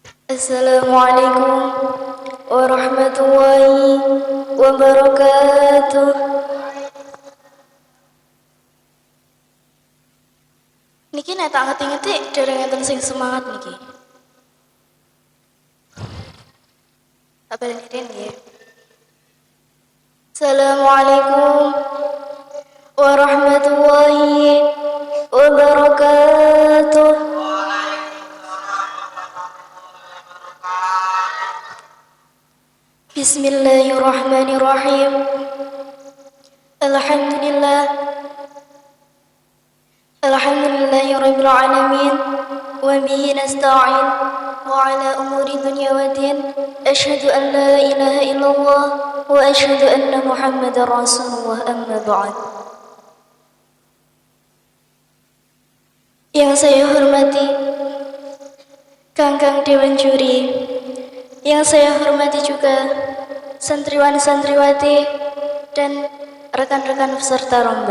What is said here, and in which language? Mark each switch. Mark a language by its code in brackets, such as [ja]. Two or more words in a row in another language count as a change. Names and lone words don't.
[ar] السلام عليكم ورحمة الله وبركاته. [jv] Niki nek tak ngerti-ngerti dereng enten sing semangat niki. Tak baleni nggih. [ar] السلام عليكم ورحمة الله وبركاته. بسم الله الرحمن الرحيم. الحمد لله رب العالمين وبه نستعين على أمور الدنيا والدين. أشهد أن لا إله إلا الله وأشهد أن محمدا رسول الله، أما بعد. [id] Yang saya hormati Kangkang Dewan Juri, yang saya hormati juga santriwan-santriwati dan rekan-rekan peserta lomba.